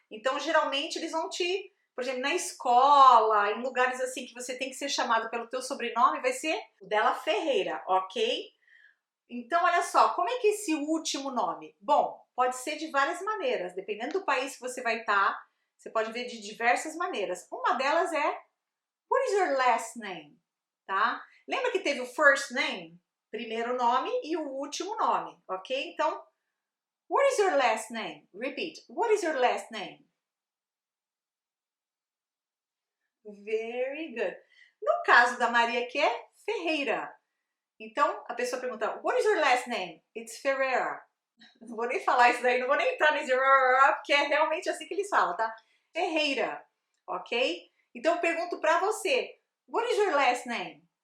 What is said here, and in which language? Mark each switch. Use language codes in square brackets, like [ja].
[pt] Então, geralmente, eles vão por exemplo, na escola, em lugares assim que você tem que ser chamado pelo teu sobrenome, vai ser o dela Ferreira, ok? Então, olha só, como é que é esse último nome? Bom, pode ser de várias maneiras, dependendo do país que você vai estar, você pode ver de diversas maneiras. Uma delas é, [en] what is your last name? [pt] Tá? Lembra que teve o first name, primeiro nome, e o último nome, ok? [en] Então, what is your last name? Repeat, what is your last name? Very good. [pt] No caso da Maria, que é Ferreira. Então, a pessoa pergunta, [en] what is your last name? It's Ferreira. [pt] Não vou nem falar isso daí, não vou nem entrar nesse porque é realmente assim que eles falam, tá? Ferreira, ok? Então eu pergunto pra você, [en] what is your last name?